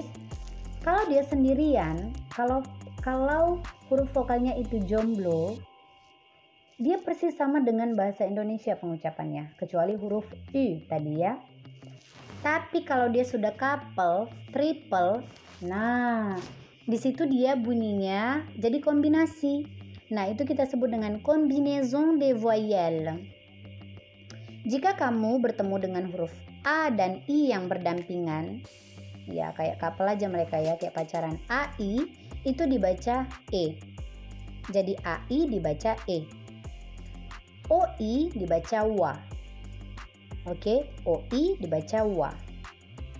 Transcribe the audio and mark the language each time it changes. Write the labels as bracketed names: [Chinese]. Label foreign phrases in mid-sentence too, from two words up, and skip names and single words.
[Indonesian] Kalau dia sendirian, kalau huruf vokalnya itu jomblo, dia persis sama dengan bahasa Indonesia pengucapannya, kecuali huruf U tadi ya. Tapi kalau dia sudah couple, triple, nah di situ dia bunyinya jadi kombinasi. Nah, itu kita sebut dengan [French] combinaison des voyelles. [Indonesian] Jika kamu bertemu dengan huruf A dan I yang berdampingan, ya kayak couple aja mereka ya, kayak pacaran. AI itu dibaca E. Jadi AI dibaca E. OI dibaca WA. Oke, OI dibaca WA.